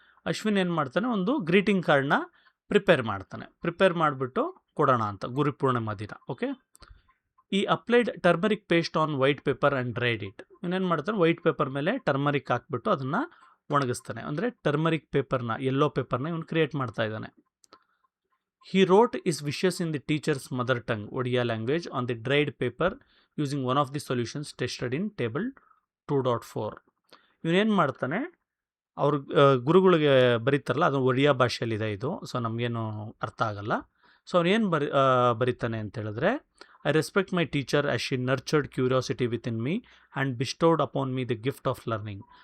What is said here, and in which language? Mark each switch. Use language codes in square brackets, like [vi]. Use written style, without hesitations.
[kn] ಅಶ್ವಿನ್ ಏನು ಮಾಡ್ತಾನೆ, ಒಂದು ಗ್ರೀಟಿಂಗ್ ಕಾರ್ಡ್ನ ಪ್ರಿಪೇರ್ ಮಾಡಿಬಿಟ್ಟು ಕೊಡೋಣ ಅಂತ ಗುರು ಪೂರ್ಣಿಮಾ ದಿನ. [en] Okay, ಈ applied turmeric paste on white paper and dried it. [kn] ಇನ್ನೇನು ಮಾಡ್ತಾನೆ, ವೈಟ್ ಪೇಪರ್ ಮೇಲೆ ಟರ್ಮರಿಕ್ ಹಾಕ್ಬಿಟ್ಟು ಅದನ್ನು ಒಣಗಿಸ್ತಾನೆ. ಅಂದರೆ ಟರ್ಮರಿಕ್ ಪೇಪರ್ನ, ಯೆಲ್ಲೋ ಪೇಪರ್ನ ಇವನು ಕ್ರಿಯೇಟ್ ಮಾಡ್ತಾ ಇದ್ದಾನೆ. [en] He wrote his wishes in the teacher's mother tongue, Odia language, on the dried paper using one of the solutions tested in table 2.4. [kn] ಇವನೇನು ಮಾಡ್ತಾನೆ, ಅವ್ರ ಗುರುಗಳಿಗೆ ಬರೀತಾರಲ್ಲ, ಅದು ಒಡಿಯಾ ಭಾಷೆಯಲ್ಲಿದೆ ಇದು, ಸೊ ನಮಗೇನು ಅರ್ಥ ಆಗಲ್ಲ. ಸೊ ಅವನೇನು ಬರೀತಾನೆ ಅಂತ ಹೇಳಿದ್ರೆ, [en] I respect my teacher as she nurtured curiosity with in me and bestowed upon me the gift of learning.